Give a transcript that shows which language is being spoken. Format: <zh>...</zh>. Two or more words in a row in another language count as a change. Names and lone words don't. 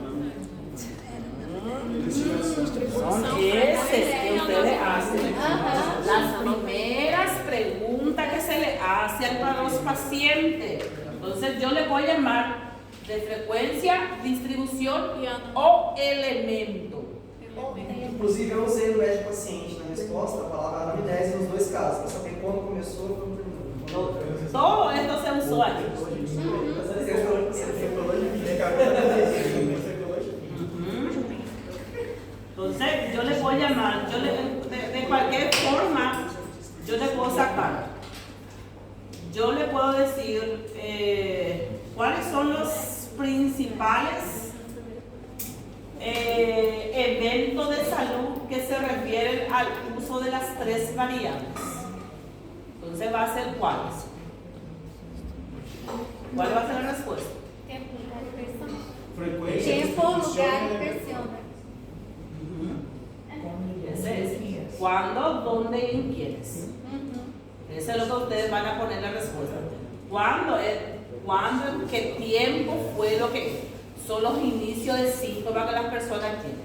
<es>Son esos que ustedes hacen. Las primeras preguntas que se le hacen a los pacientes. Entonces yo le voy a llamar de frecuencia, distribución o elemento.</es> <pt>Inclusive, eu usei o médico paciente na resposta, a palavra anamnese nos dois casos, para saber quando começou e quando terminou.</pt> <es>Todo esto se usó allí. Entonces yo le voy a llamar, de cualquier forma, yo le puedo sacar. Yo le puedo decir cuáles son los principales eventos de salud que se refieren al uso de las tres variables. Entonces va a ser cuáles. ¿Cuál va a ser la respuesta?</es> <pt>Tempo, lugar e persona.</pt> <es>Frecuencia,</es> <pt>Tempo, lugar</pt> <es>distribución,</es> <pt>e persona.</pt> <es>Ese es. ¿Cuándo, dónde y en quiénes? Eso es lo que ustedes van a poner la respuesta. ¿Cuándo, en qué tiempo fue lo que son los inicios de síntomas que las personas tienen?</es>